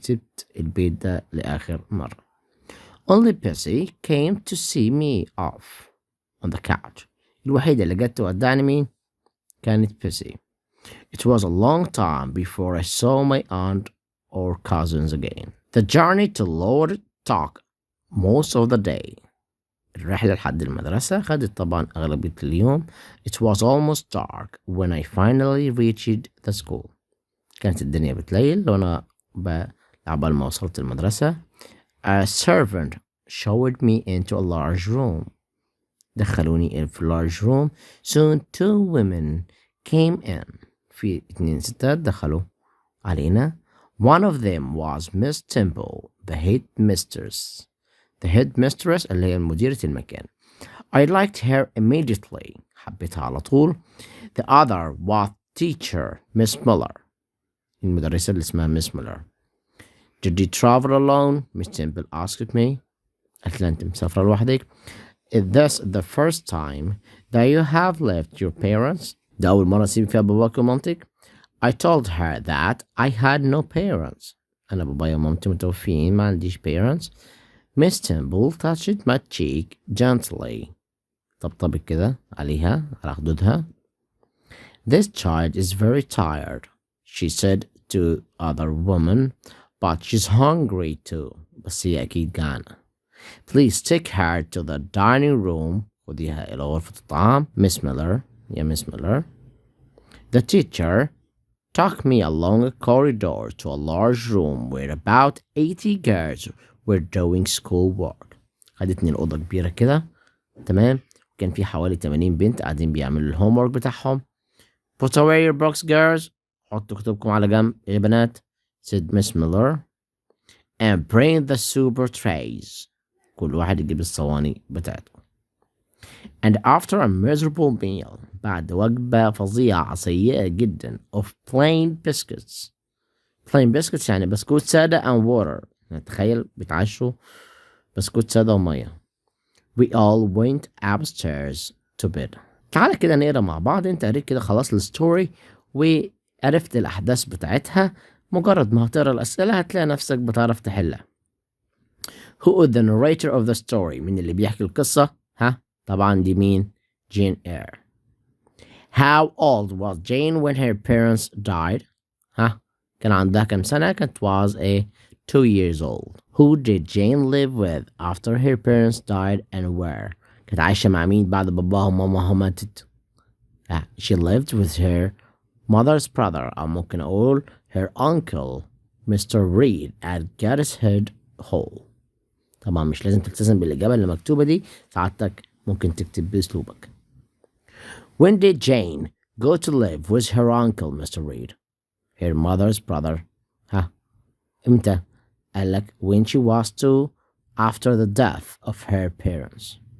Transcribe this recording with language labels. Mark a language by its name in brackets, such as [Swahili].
[Arabic] سبت البيت ده لآخر مرة. [English] Only Pissy came to see me off on the couch. [Arabic] الوحيدة اللي جت تودعني مين؟ كانت Pissy. [English] It was a long time before I saw my aunt or cousins again. The journey to Lowood took most of the day. [Arabic] الرحلة لحد المدرسة خدت طبعا أغلبية اليوم. [English] It was almost dark when I finally reached the school. [Arabic] كانت الدنيا بتليل وأنا عبال ما وصلت المدرسة. [English] A servant showed me into a large room. [Arabic] دخلوني في [English] large room. Soon 2 women came in. [Arabic] في 2 ستات دخلوا علينا. [English] One of them was Miss Temple, the headmistress. The headmistress [Arabic] اللي هي مديرة المكان. [English] I liked her immediately. [Arabic] حبيتها على طول. [English] The other was teacher Miss Miller. [Arabic] المدرسة اللي اسمها Miss Miller. [English] Did you travel alone? Miss Temple asked me. [Arabic] قالت لها أنت مسافرة لوحدك. [English] Is this the first time that you have left your parents? [Arabic] ده أول مرة تسيبي فيها باباك ومامتك. [English] I told her that I had no parents. [Arabic] أنا بابايا ومامتي متوفيين ما عنديش [English] parents. Miss Temple touched my cheek gently. [Arabic] طبطبت كده عليها على خدودها. [English] This child is very tired, she said to other woman, but she's hungry too. [Arabic] بس هي أكيد جعانة. [English] Please take her to the dining room. [Arabic] خديها إلى غرفة الطعام. Miss Miller. [English] يا Miss Miller. The teacher took me along a corridor to a large room where about 80 girls were doing school work. [Arabic] خدتني الأوضة كبيرة كده. تمام. كان في حوالي 80 بنت قاعدين بيعملوا الهوم ورك بتاعهم. [English] Put away your books, girls. [Arabic] حطوا كتبكم على جنب يا بنات. [English] said Miss Miller. And bring the super trays. [Arabic] كل واحد يجيب الصواني بتاعته. [English] And after a miserable meal. [Arabic] بعد وجبة فظيعة سيئة جدا [English] of plain biscuits. plain biscuits [Arabic] يعني بسكوت سادة [English] and water. [Arabic] تخيل بيتعشوا بسكوت سادة ومية. [English] We all went upstairs to bed. [Arabic] تعالى كده نقرا مع بعض. انت قريت كده خلاص الستوري وعرفت الأحداث بتاعتها. مجرد ما هتقرا الأسئلة هتلاقي نفسك بتعرف تحلها. [English] Who is the narrator of the story? [Arabic] مين اللي بيحكي القصة؟ ها؟ طبعا دي مين؟ Jane Eyre. [English] How old was Jane when her parents died? [Arabic] ها؟ كان عندها كم سنة؟ كانت [English] was a 2 years old. Who did Jane live with after her parents died and where? [Arabic] كانت عايشة مع مين بعد باباها وماماها ماتت؟ [English] She lived with her mother's brother [Arabic] أو ممكن أقول [English] her uncle Mr. Reed at Gateshead Hall. [Arabic] طبعا مش لازم تلتزم بالإجابة اللي مكتوبة دي. ساعتك ممكن تكتب بأسلوبك. [English] When did Jane go to live with her uncle Mr. Reed? Her mother's brother. [Arabic] ها إمتى؟ قالك [English] when she was 2 after the death of her parents.